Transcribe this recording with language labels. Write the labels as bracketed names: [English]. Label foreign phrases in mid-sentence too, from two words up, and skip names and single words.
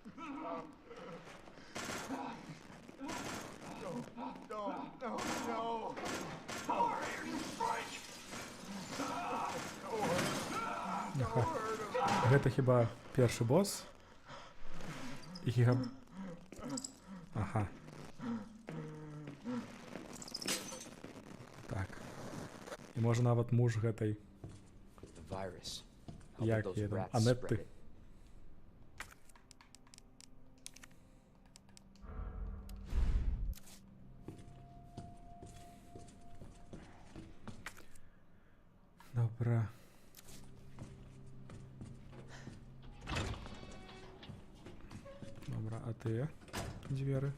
[Belarusian] Ага. Гэта хіба першы босс? І ага. Так. І можа нават муж гэтай, [English] The virus. [Belarusian] як [English] Helping those [Belarusian] яе там, [English] rats [Belarusian] Анетты. [English] spread it. [Belarusian] Добра. Добра, а тыя дзверы?